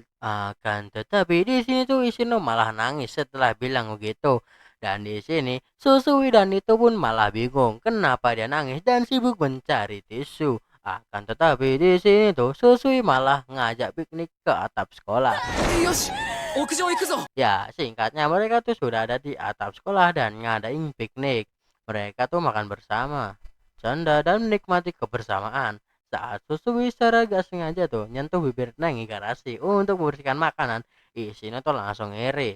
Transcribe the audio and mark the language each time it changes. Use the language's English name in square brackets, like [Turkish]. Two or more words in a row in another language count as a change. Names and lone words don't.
[Indonesian] Akan tetapi di sini tuh Ishino malah nangis setelah bilang begitu. Dan di sini Susui dan itu pun malah bingung kenapa dia nangis dan sibuk mencari tisu. Akan tetapi di sini tuh Susui malah ngajak piknik ke atap sekolah. [Japanese] よし、屋上行くぞ。 [Indonesian] Ya, singkatnya mereka tuh sudah ada di atap sekolah dan ngadain piknik. Mereka tuh makan bersama, canda dan menikmati kebersamaan. Saat Susui secara gak sengaja tuh nyentuh bibir Neng Igarashi untuk membersihkan makanan, Ishino tuh langsung iri.